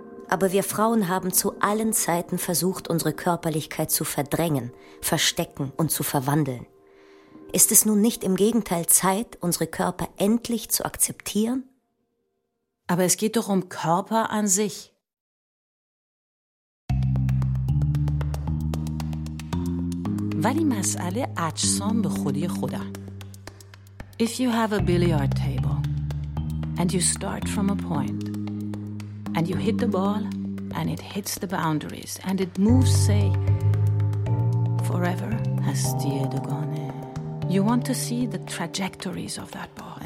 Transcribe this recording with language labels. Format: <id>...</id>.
<de>Aber wir Frauen haben zu allen Zeiten versucht, unsere Körperlichkeit zu verdrängen, verstecken und zu verwandeln. Ist es nun nicht im Gegenteil Zeit, unsere Körper endlich zu akzeptieren? Aber es geht doch um Körper an sich.</de> <fa>ولی مسئله اجسام به خودی خودا.</fa> <en>If you have a billiard table and you start from a point and you hit the ball and it hits the boundaries and it moves, say, forever,</en> <fa>هستیه دوگانه.</fa> <en>You want to see the trajectories of that ball.</en>